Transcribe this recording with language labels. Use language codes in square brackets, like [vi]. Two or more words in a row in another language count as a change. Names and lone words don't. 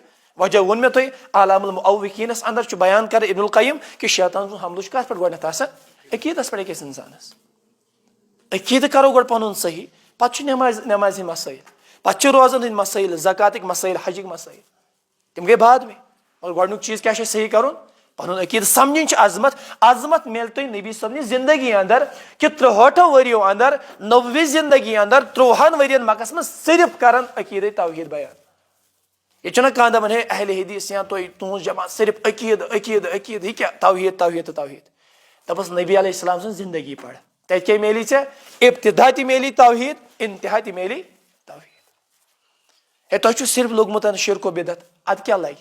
[ks] وجہ ووٚن مےٚ تۄہہِ اعلام المعوقیٖنس اندر چھُ بیان کران ابن القیم کہِ شیطان سُنٛد حملہٕ چھُ کتھ پٮ۪ٹھ گۄڈنیتھ آسان؟ عقیدس پٮ۪ٹھ أکِس انسانس. عقیدٕ کرو گۄڈٕ پنُن صحیح، پتہٕ چھُ نٮ۪مازِ ہٕنٛدۍ مسٲیل، پتہٕ چھِ روزن ہٕنٛدۍ مسٲیل، زکاتٕکۍ مسٲیل، حجٕکۍ مسٲیل، تِم گٔے [ur] بعد میں. [ks] مگر گۄڈنیُک چیٖز کیٛاہ چھُ اَسہِ صحیح کرُن؟ پنُن عقیدٕ. سمجھِنۍ چھِ عظمت. عظمت میلہِ تۄہہِ نبی صٲبنہِ زندگی اندر کہِ 63 ؤرۍیو اندر، 90 زندگی اندر 30 ؤرین مکس منٛز صرف کران عقیدے توحید بیان. ییٚتہِ چھُنہ کانٛہہ دپان ہے اہلِ حدیث یا تُہۍ تُہنٛز جماعت صرف عقیدٕ عقیدٕ عقیدٕ، یہِ کیٛاہ توحید توحید تہٕ توحید. دپس نبی علیہ السلام سٕنٛز زندگی پڑ، تتہِ کیٛاہ میلی ژےٚ؟ ابتدا تہِ میلی توحید، انتہا تہِ میلی توحید. ہے تۄہہِ چھُ صرف لوٚگمُت شرک و بدعت، ادٕ کیٛاہ لگہِ؟